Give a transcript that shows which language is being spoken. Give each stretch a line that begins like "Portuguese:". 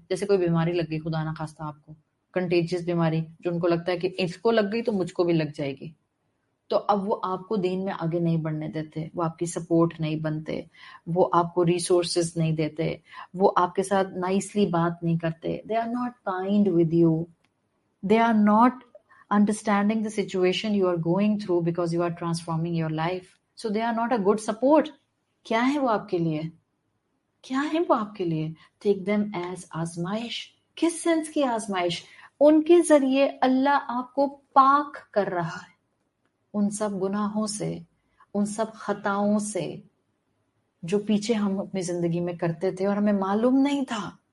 Urdu: جیسے کوئی بیماری لگ گئی، خدا نہ خواستہ آپ کو کنٹیجیس بیماری، جو ان کو لگتا ہے کہ اس کو لگ گئی تو مجھ کو بھی لگ جائے گی. تو اب وہ آپ کو دین میں آگے نہیں بڑھنے دیتے، وہ آپ کی سپورٹ نہیں بنتے، وہ آپ کو ریسورسز نہیں دیتے، وہ آپ کے ساتھ نائسلی بات نہیں کرتے.
English: They are not kind with you. They are not understanding the situation you are going through because you are transforming your life. So they are not a good support.
Urdu: کیا ہے وہ آپ کے لیے؟ کیا ہے وہ آپ کے لیے؟
English: Take them as
Urdu: آزمائش. کس سینس کی آزمائش؟ ان کے ذریعے اللہ آپ کو پاک کر رہا ہے ان سب گناہوں سے، ان سب خطاؤں سے جو پیچھے ہم اپنی زندگی میں کرتے تھے اور ہمیں معلوم نہیں تھا.